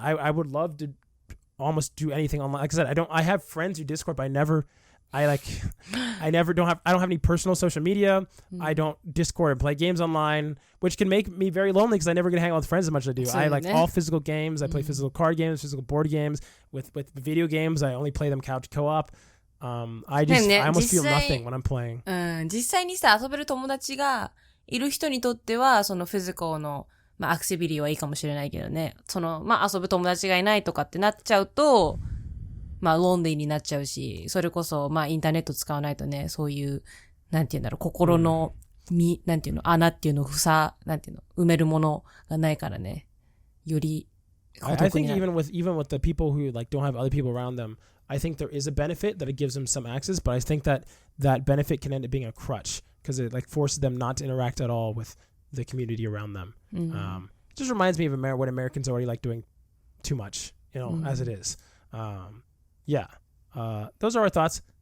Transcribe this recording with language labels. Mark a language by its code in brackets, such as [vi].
[en] I would love to almost do anything online. Like I said, I have friends who Discord, but I don't have any personal social media. I don't Discord and play games online, which can make me very lonely because I never get to hang out with friends as much as I do. I like all physical games. I play physical card games, physical board games. With video games, I only play them couch co-op. I almost feel nothing when I'm playing. [ja] 実際にさ、遊べる友達がいる人にとっては、そのフィジカルの、アクティビティはいいかもしれないけどね。遊ぶ友達がいないとかってなっちゃうと、ロンリーになっちゃうし、それこそ、インターネット使わないとね、そういう、なんていうんだろう、心の、なんていうの、穴っていうのを埋めるものがないからね。より、 [en] I think even with the people who don't have other people around them, I think there is a benefit that it gives them some access, but I think that benefit can end up being a crutch because it forces them not to interact at all with the community around them. It just reminds me of what Americans are already doing too much, as it is. Yeah. Those are our thoughts.